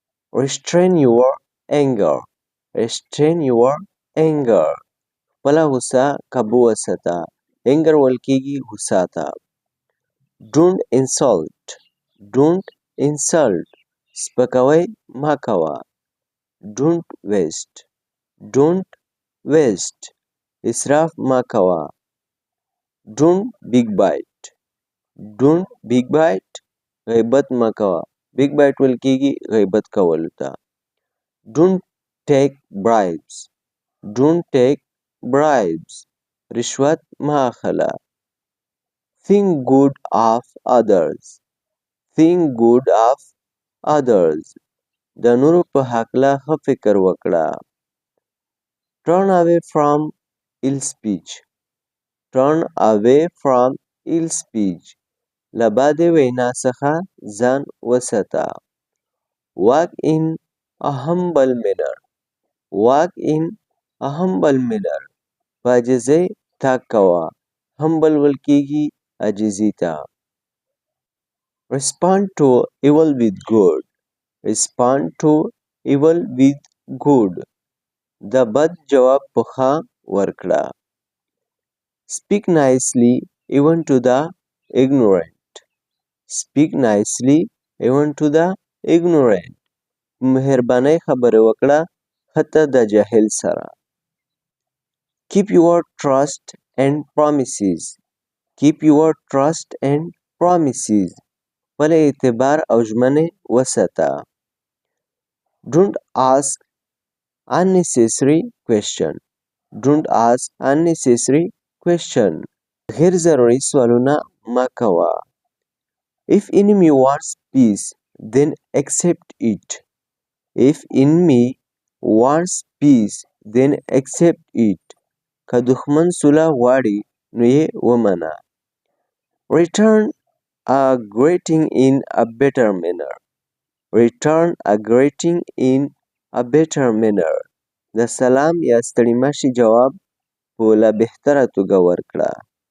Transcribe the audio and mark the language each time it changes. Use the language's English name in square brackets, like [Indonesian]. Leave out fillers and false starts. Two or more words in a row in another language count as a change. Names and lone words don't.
[English] restrain your anger. restrain your anger. [Pashto] خپله غوسه قابو وساته. anger ویل کېږي غوسه ته. [English] don't insult. don't insult. [Pashto] سپکاوی مه کوه. [English] don't waste. don't waste. [Pashto] اسراف مه کوه. [English] don't big bite. don't big bite. [Pashto] غیبت مه کوه. [English] big bite [Pashto] ویل کېږي غیبت کولو ته. [English] don't take bribes. don't take bribes. [Pashto] رشوت مه اخله. [English] think good of others. think good of others. [Pashto] د نورو په هکله ښه فکر وکړه. [English] turn away from ill speech. turn away from ill speech. [Pashto] له بدې وینا څخه ځان وساته. [English] walk in a humble manner. walk in a humble manner. [Pashto] په عاجزۍ تګ کوه. humble ویل کېږي عاجزي ته. [English] respond to evil with good. respond to evil with good. [Pashto] د بد جواب په ښه ورکړه. [English] speak nicely even to the ignorant. speak nicely even to the ignorant. [Pashto] مهربانۍ خبرې وکړه حتی د جاهل سره. [English] keep your trust and promises. keep your trust and promises. [Pashto] خپل اعتبار او ژمنې وساته. [English] don't ask unnecessary question. don't ask unnecessary question. [Pashto] غیر ضروري سوالونه مه کوه. [English] if enemy wants peace then accept it. if enemy wants peace then accept it. [Pashto] که دښمن صلح غواړي نو یې ومنه. [English] return a greeting in a better manner. return a greeting in a better manner. [Pashto] د سلام یا ستړي مه شي جواب په لا بهتره توګه ورکړه.